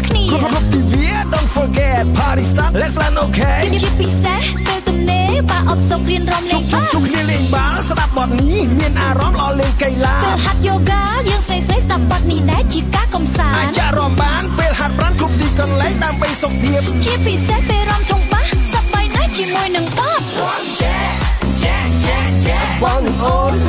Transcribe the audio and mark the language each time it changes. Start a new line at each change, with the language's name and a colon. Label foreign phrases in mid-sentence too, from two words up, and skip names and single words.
Khmer: គ្នាគ្រប់ទិវា
English: Don't forget party start let's run okay
Khmer: ជាពិសេសពេលទំនេរបើអបសុករៀនរំលេងបាល់ជួបគ្នាលេងបាល់ស្ដាប់បទនេះមានអារម្មណ៍ល្អលេងកីឡាពេលហាត់យូហ្គាយើងស្រីស្ដាប់បទនេះដែរជាការកម្សាន្តអាចរំបានពេលហាត់ប្រាណគ្រប់ទីកន្លែងដើម្បីសុខភាពជាពិសេសពេលរំធំបាសសប្បាយណាស់ជាមួយនឹងបទបង